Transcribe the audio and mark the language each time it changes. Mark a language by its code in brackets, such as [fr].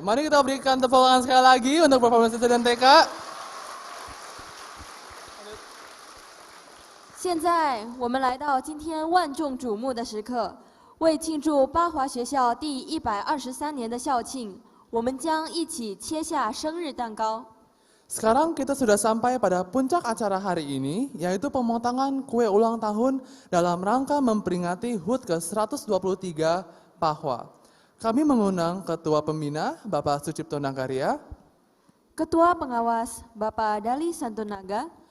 [id] Mari kita berikan tepuk tangan sekali lagi untuk performance SD dan TK. [zh] 现在我们来到今天万众瞩目的时刻，为庆祝巴华学校第123年的校庆，我们将一起切下生日蛋糕。 [id] Sekarang kita sudah sampai pada puncak acara hari ini, yaitu pemotongan kue ulang tahun dalam rangka memperingati HUT ke-123 Pahwa. Kami mengundang Ketua Pembina, Bapak Sucipto Nagaria, Ketua Pengawas, Bapak Dali Santonaga,